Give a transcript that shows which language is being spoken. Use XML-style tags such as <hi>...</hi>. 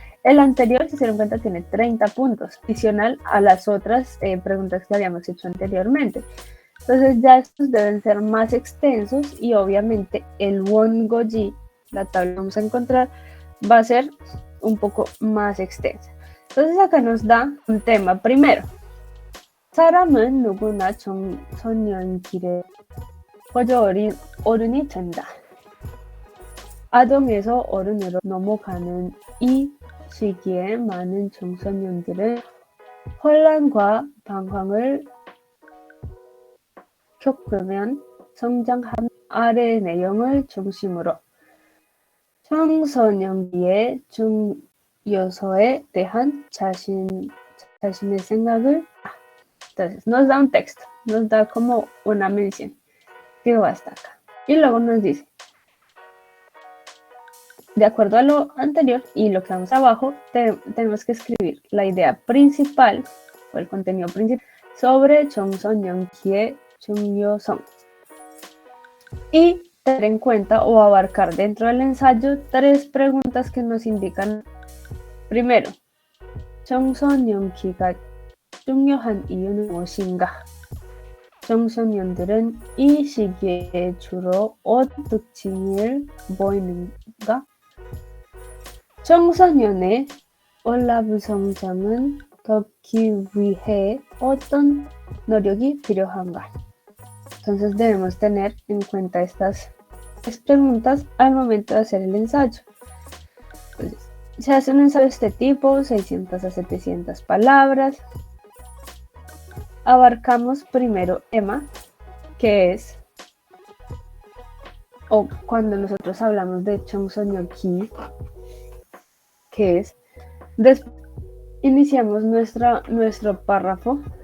<es>El anterior, si se dan cuenta, tiene 30 puntos, adicional a las otras preguntas que habíamos hecho anteriormente. Entonces ya estos deben ser más extensos y obviamente el Wongoji, la tabla que vamos a encontrar, va a ser un poco más extensa. Entonces acá nos da un tema primero.</es> <ko>사람은 누구나 청소년기에 거저 어른이 된다. 아동에서 어른으로 넘어가는 이 시기에 많은 청소년들은 혼란과 방황을 겪으면 성장한 아래 내용을 중심으로 청소년기의 중요성에 대한 자신의 생각을.</ko> <es>Entonces nos da un texto, nos da como una mención que va hasta acá. Y luego nos dice, de acuerdo a lo anterior y lo que vamos abajo, tenemos que escribir la idea principal o el contenido principal sobre</es> <ko>청소년기의 중요성</ko> <es>y tener en cuenta o abarcar dentro del ensayo 3 preguntas que nos indican. Primero,</es> <ko>청소년기가 중요한 이유는 무엇인가? 청소년들은 이 시기에 주로 어떤 특징을 보이는가? 청소년의 올라브 성장은 돕기 위해 어떤 노력이 필요한가?</ko> <es>Entonces debemos tener en cuenta estas 3 preguntas al momento de hacer el ensayo. Entonces, se hace un ensayo de este tipo, 600 a 700 palabras. Abarcamos primero tema, que es, o cuando nosotros hablamos de 청소년기, que es, iniciamos nuestro párrafo.</es>